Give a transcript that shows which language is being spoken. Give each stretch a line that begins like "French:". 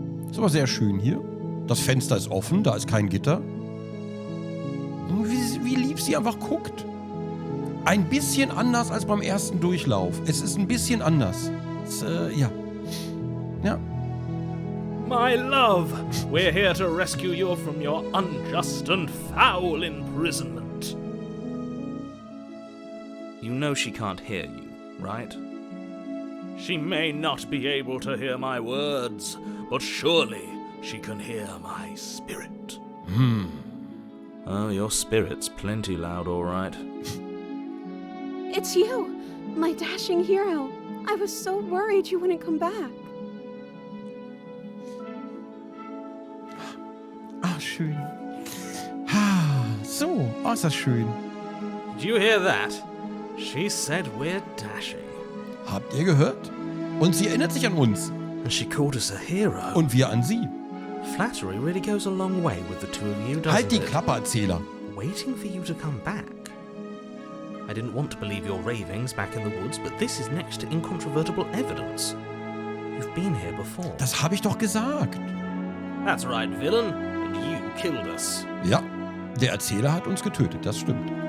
German: Ist aber sehr schön hier. Das Fenster ist offen, da ist kein Gitter. Wie lieb sie einfach guckt. Ein bisschen anders als beim ersten Durchlauf. Es ist ein bisschen anders. Ja. Ja.
English: My love, we're here to rescue you from your unjust and foul imprisonment. You know she can't hear you, right? She may not be able to hear my words, but surely she can hear my spirit. Oh, your spirit's plenty loud, all right. It's you, my dashing hero. I was so worried you wouldn't come back.
German: Ah, schön. Ah, so. Oh, ist das schön.
English: Did you hear that? She said we're dashing.
German: Habt ihr gehört? Und sie erinnert sich an uns.
English: And she called us a hero.
German: Und wir an sie.
English: Flattery really goes a long way with the two of you, doesn't
German: Halt die
English: it?
German: Klappe, Erzähler.
English: Waiting for you to come back. I didn't want to believe your ravings back in the woods, but this is next to incontrovertible evidence. You've been here before.
German: Das habe ich doch gesagt.
English: That's right, villain. And you killed us.
German: Ja, der Erzähler hat uns getötet, das stimmt.